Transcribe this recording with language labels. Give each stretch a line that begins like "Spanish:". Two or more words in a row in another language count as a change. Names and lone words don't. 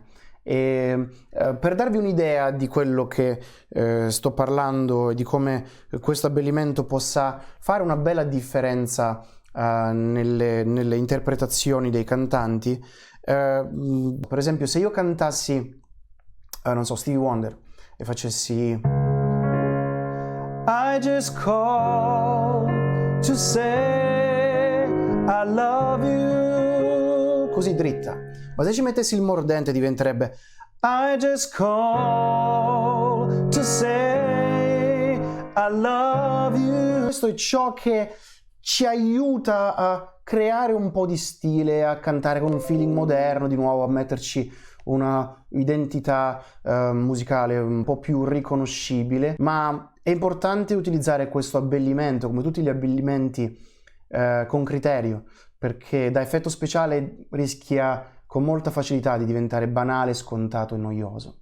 Italian: E per darvi un'idea di quello che sto parlando e di come questo abbellimento possa fare una bella differenza nelle interpretazioni dei cantanti, per esempio se io cantassi non so, Stevie Wonder e facessi
English: I just call to say I love you,
Italian: così dritta, ma se ci mettessi il mordente diventerebbe
English: I just call to say I love you.
Italian: Questo è ciò che ci aiuta a creare un po' di stile, a cantare con un feeling moderno, di nuovo a metterci una identità musicale un po' più riconoscibile, ma è importante utilizzare questo abbellimento come tutti gli abbellimenti con criterio, perché da effetto speciale rischia con molta facilità di diventare banale, scontato e noioso.